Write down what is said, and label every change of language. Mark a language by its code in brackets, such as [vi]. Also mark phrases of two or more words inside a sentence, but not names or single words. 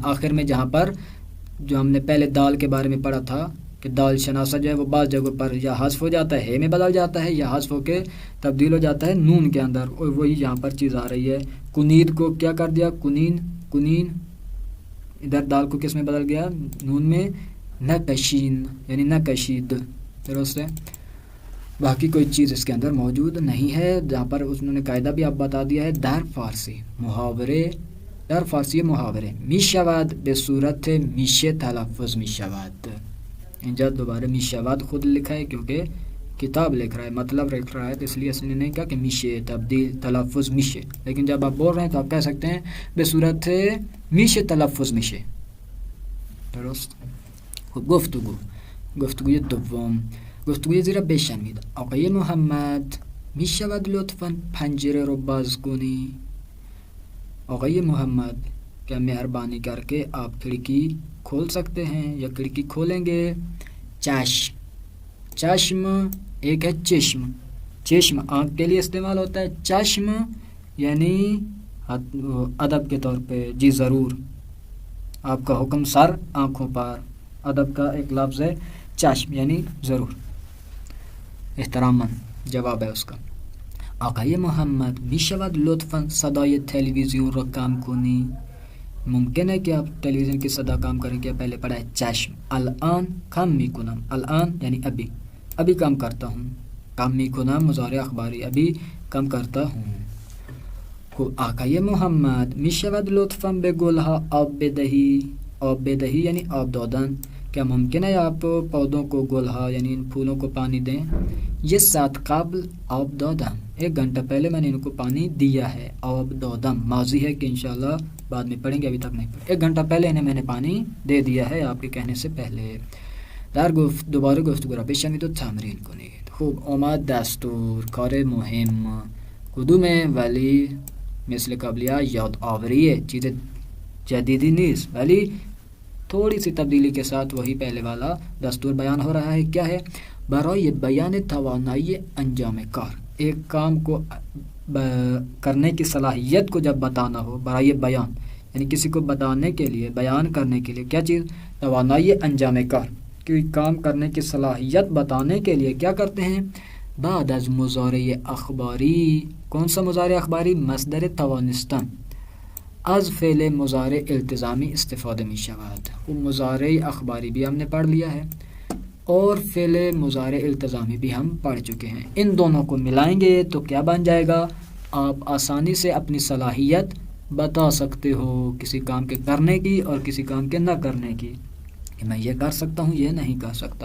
[ur] آخر میں جہاں پر جو ہم نے پہلے دال کے بارے میں پڑھا تھا کہ دال شناسہ جو ہے وہ بعض جگہوں پر یا حذف ہو جاتا ہے، میں بدل جاتا ہے، یا حذف ہو کے تبدیل ہو جاتا ہے نون کے اندر، اور وہی یہاں پر چیز آ رہی ہے. کنید کو کیا کر دیا؟ کنین. ادھر دال کو کس میں بدل گیا؟ نون میں. نکشین یعنی نکشید. درست ہے. باقی کوئی چیز اس کے اندر موجود نہیں ہے. جہاں پر انہوں نے قاعدہ بھی اب بتا دیا ہے. [fa] در فارسی محاورے، در فارسی محاورے میشود به صورت میشه تلفظ میشود. اینجا دوبارہ میشود [ur] خود لکھا ہے کیونکہ کتاب لکھ رہا ہے، مطلب لکھ رہا ہے، تو اس لیے اس نے نہیں کہا کہ [fa] میشے تبدیل تلفظ میشے. [ur] لیکن جب آپ بول رہے ہیں تو آپ کہہ سکتے ہیں [fa] به صورت میشه تلفظ میشه. [ur] درست. [fa] گفتگوی دوم، گفتگوی زیرا بشنوید. آقای محمد میشود لطفاً پنجره رو باز کنی؟ [ur] آقای محمد کیا مہربانی کر کے آپ کھڑکی کھول سکتے ہیں یا کھڑکی کھولیں گے؟ چشم. چشم ایک ہے چشم. چشم آنکھ کے لیے استعمال ہوتا ہے. چشم یعنی ادب کے طور پہ جی ضرور، آپ کا حکم سر آنکھوں پر. ادب کا ایک لفظ ہے چشم یعنی ضرور، احتراما جواب ہے اس کا. [fa] آقای محمد میشود لطفاً صدای تلویزیون رو کم کنی؟ [ur] ممکن ہے کہ آپ ٹیلی ویژن کی صدا کام کریں. کیا پہلے پڑھا ہے چشم. [fa] الان کم میکنم. [ur] الان یعنی ابھی کم کرتا ہوں. [fa] کم میکنم [ur] مضارع اخباری، ابھی کم کرتا ہوں. [fa] آقای محمد میشود لطفاً به گلها آب بدهی؟ آب بدهی یعنی آب دادن. [ur] کیا ممکن ہے آپ پودوں کو گلها یعنی ان پھولوں کو پانی دیں؟ [fa] یہ ساعت قبل آب دادم. [ur] 1 گھنٹہ پہلے میں نے ان کو پانی دیا ہے. [fa] آب دادم [ur] ماضی ہے کہ انشاءاللہ بعد میں پڑھیں گے، ابھی تک نہیں پڑھیں. 1 گھنٹہ پہلے انہیں میں نے پانی دے دیا ہے آپ کے کہنے سے پہلے. [fa] دوباره گفتگو را بشنوید و تمرین کنید. خوب، آمد دستور، کار مهم. کدومه؟ ولی مثل قبلیه یاد آوریه، چیز جدیدی نیست ولی [ur] تھوڑی سی تبدیلی کے ساتھ وہی پہلے والا دستور بیان ہو رہا ہے. کیا ہے؟ [fa] برای بیان توانائی انجام کار. [ur] ایک کام کو کرنے کی صلاحیت کو جب بتانا ہو، [fa] برای بیان [ur] یعنی کسی کو بتانے کے لیے، بیان کرنے کے لیے کیا چیز؟ [fa] توانائی انجام کار. [ur] کوئی کام کرنے کی صلاحیت بتانے کے لیے کیا کرتے ہیں؟ [fa] بعد از مضارع اخباری. [ur] کون سا مضارع اخباری؟ [fa] مصدر توانستن. از فعل مضارع التزامی استفاده می شود. [ur] وہ مضارع اخباری بھی ہم نے پڑھ لیا ہے اور فعل مضارع التزامی بھی ہم پڑھ چکے ہیں. ان دونوں کو ملائیں گے تو کیا بن جائے گا؟ آپ آسانی سے اپنی صلاحیت بتا سکتے ہو کسی کام کے کرنے کی اور کسی کام کے نہ کرنے کی، کہ میں یہ کر سکتا ہوں، یہ نہیں کر سکتا.